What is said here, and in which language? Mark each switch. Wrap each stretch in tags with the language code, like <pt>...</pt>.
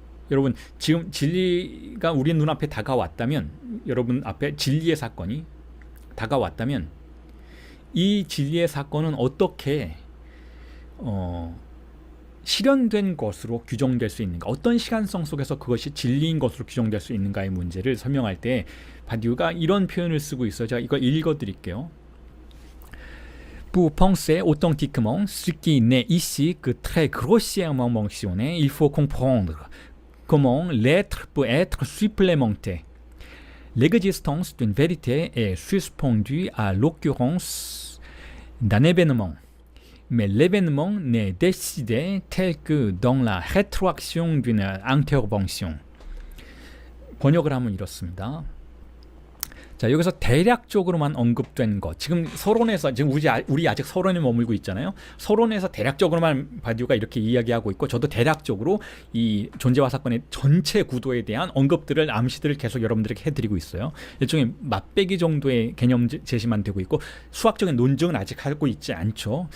<ko>여러분, 지금 진리가 우리 눈앞에 다가왔다면, 여러분 앞에 진리의 사건이 다가왔다면, 이 진리의 사건은 어떻게 실현된 것으로 규정될 수 있는가, 어떤 시간성 속에서 그것이 진리인 것으로 규정될 수 있는가의 문제를 설명할 때 바디우가 이런 표현을 쓰고 있어요. 제가 이걸 읽어드릴게요.</ko> <fr>Pour penser authentiquement ce qui n'est ici que très grossièrement mentionné, il faut comprendre comment l'être peut être supplémenté. L'existence d'une vérité est suspendue à l'occurrence d'un événement. Mais l'événement n'est décidé tel que dans la rétroaction d'une intervention.</fr> <ko>번역을 하면 이렇습니다. 자, 여기서 대략적으로만 언급된 것. 지금 서론에서 지금 우리 아직 서론에 머물고 있잖아요. 서론에서 대략적으로만 바디우가 이렇게 이야기하고 있고, 저도 대략적으로 이 존재와 사건의 전체 구도에 대한 언급들을 암시들을 계속 여러분들에게 해드리고 있어요. 일종의 맛배기 정도의 개념 제시만 되고 있고, 수학적인 논증은 아직 하고 있지 않죠.</ko>